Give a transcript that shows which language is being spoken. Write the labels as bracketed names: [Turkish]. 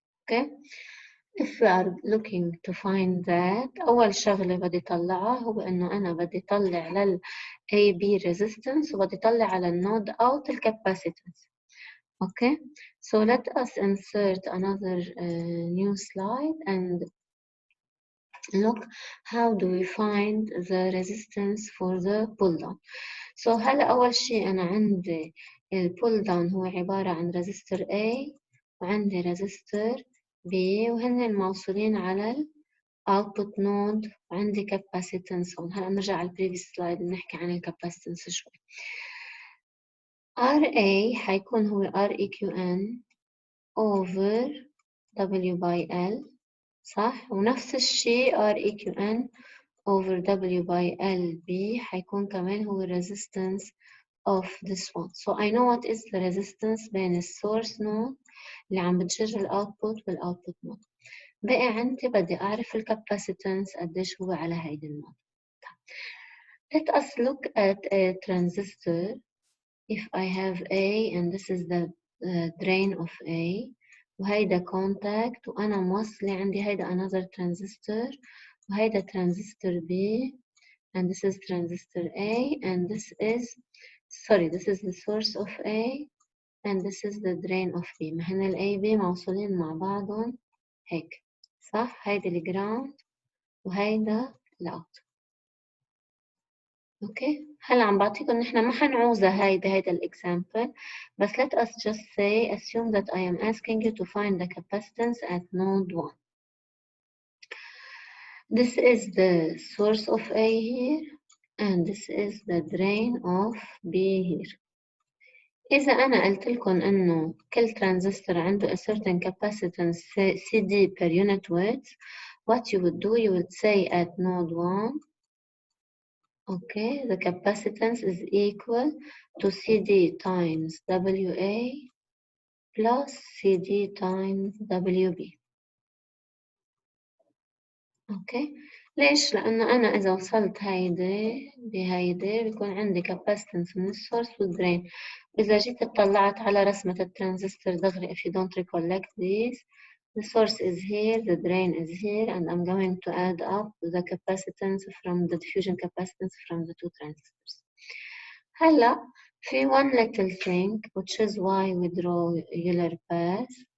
[English] Okay, if we are looking to find that, [Arabic] أول شغلة بدي طلعها هو إنه أنا بدي طلع لل AB resistance وبدي طلع على النود out الcapacitance. [English] Okay, so let us insert another new slide and look how do we find the resistance for the pull down. [Arabic] So هلا أول شيء أنا عندي البول داون هو عبارة عن resistor A وعندي resistor B وهن موصولين على ال output node وعندي capacitance هون. هلا نرجع على previous slide نحكي عن ال capacitance شوي. [English] RA حيكون هو REQN over W by L [Arabic] صح؟ ونفس الشيء [English] REQN over W by LB [Arabic] حيكون كمان هو [English] resistance of this one. So I know what is the resistance بين السورس node [Arabic] اللي عم بتجر الاوتبوت والاوتبوت [English] node. [Arabic] بقي عندي بدي أعرف الكاباسيتنس قديش هو على هيدي النود. [English] Let us look at a transistor. If I have A and this is the drain of A وهيدا contact [Arabic] وأنا موصلة عندي هيدا [English] another transistor وهيدا transistor B and this is transistor A and this is the source of A and this is the drain of B. [Arabic] ما هن ال A B موصولين مع بعضهم هيك صح؟ هيدا الجراوند وهيدا الاوت. اوكي هلا عم بعطيكم نحن ما حنعوزها هاي بهيدا الاكزامبل بس [English] let us just say assume that I am asking you to find the capacitance at node 1. This is the source of A here and this is the drain of B here. [Arabic] إذا أنا قلت لكم إنه كل ترانزستور عنده [English] a certain capacitance CD per unit width, what you would do, you would say at node 1, okay, the capacitance is equal to CD times WA plus CD times WB. [Arabic] اوكي ليش؟ لأنه أنا إذا وصلت هيدي بهيدي بيكون عندي capacitance من السورس والدرين. إذا جيت اطلعت على رسمة الترانزستور دغري [English] if you don't recollect this, the source is here, the drain is here, and I'm going to add up the capacitance from the diffusion capacitance from the two transistors. [Arabic] هلا في [English] one little thing which is why we draw Euler path.